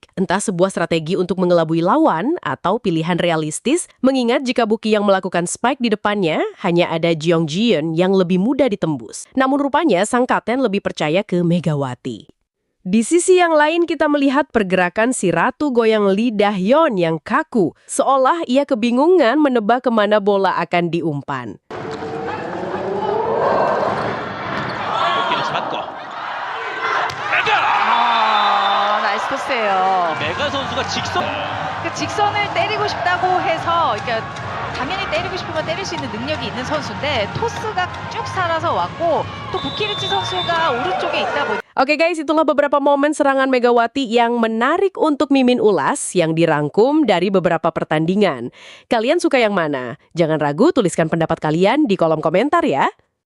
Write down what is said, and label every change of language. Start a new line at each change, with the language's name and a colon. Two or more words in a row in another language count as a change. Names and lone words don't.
Indonesian: Entah sebuah strategi untuk mengelabui lawan atau pilihan realistis, mengingat jika Boki yang melakukan spike di depannya, hanya ada Jeong Ji-yeon yang lebih mudah ditembus. Namun rupanya sang kapten lebih percaya ke Megawati. Di sisi yang lain kita melihat pergerakan si Ratu goyang Lee Dah-yeon yang kaku, seolah ia kebingungan menebak kemana bola akan diumpan.
Korean: 맞고 나이스 토스예요. 메가 선수가 직선 그 직선을 때리고 싶다고 해서 그러니까 당연히 때리고 싶으면 때릴 수 있는 능력이 있는 선수인데 토스가 쭉 살아서 왔고 또 부키리치 선수가 오른쪽에 있다 보니
Indonesian: Oke guys, itulah beberapa momen serangan Megawati yang menarik untuk Mimin ulas yang dirangkum dari beberapa pertandingan. Kalian suka yang mana? Jangan ragu tuliskan pendapat kalian di kolom komentar ya.